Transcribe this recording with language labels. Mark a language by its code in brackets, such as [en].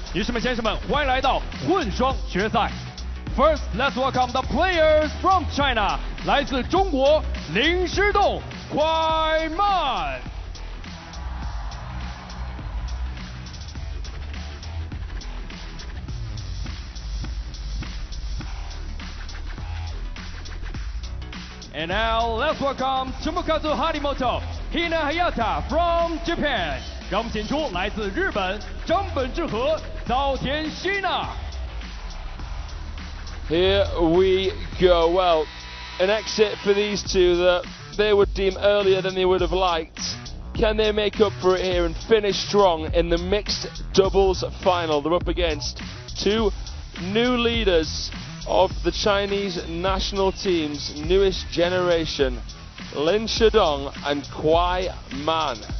[zh] 女士们、先生们，欢迎来到混双决赛。 [en] First, let's welcome the players from China. [zh] 来自中国林诗栋、快慢。 [en] And now let's welcome Tomokazu Harimoto, Hina HAYATA from Japan. [zh] 让我们请出来自日本张本智和、早田希娜。 [en] Here we go. Well, an exit for these two that they would deem earlier than they would have liked. Can they make up for it here and finish strong in the mixed doubles final? They're up against two new leaders of the Chinese national team's newest generation, Lin and KUAI Man.